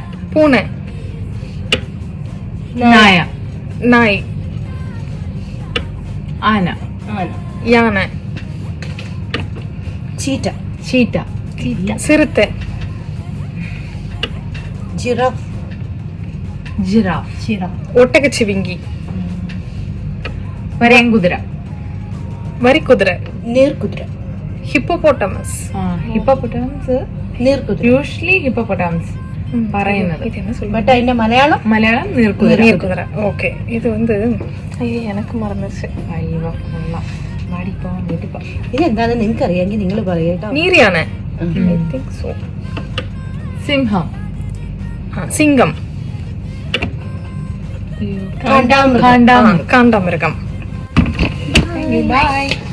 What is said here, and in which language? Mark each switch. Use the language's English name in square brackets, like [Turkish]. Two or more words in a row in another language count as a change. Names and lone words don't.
[Tamil] பூனை, நாயா, நாய், ஆனா, யானை, சீட்டா, சீட்டா, சிறுத்தை, ஜிராஃப், [Malayalam] ജിറാഫ്, [Tamil] ஒட்டகச்சிவிங்கி, [Malayalam] വരയൻകുതിര, [Tamil] வரிக்குதிரை, [Malayalam] നീർക്കുതിര, ഹിപ്പോപോട്ടമസ്. ഹിപ്പോപ്പൊട്ടാമസ്. നീർക്കുതിര. [English] usually hippopotamus [Malayalam] പറയുന്നത്. [Tamil] இது என்ன சொல்லுங்க? [Malayalam] ബട്ട് അതിന്റെ മലയാളം മലയാളം നീർക്കുതിര. [Tamil] நீர்க்குதிரை. ஓகே, இது வந்து ஐயோ எனக்கு மறந்துச்சு. [Malayalam] അയ്യോ കൊള്ളാം. വാടിപ്പോ വീട്ടിൽ പോ. ഇതെന്താന്ന് നിങ്ങൾക്ക് അറിയാമെങ്കിൽ നിങ്ങൾ പറയട്ടോ. [Tamil] நீர் யானை. [English] I think so. [Malayalam] സിംഹം, [Tamil] சிங்கம், [Malayalam] കാണ്ടാമൃഗം. കാണ്ടാമൃഗം. [Tamil] காண்டாமிருகம். [Malayalam] ബൈ.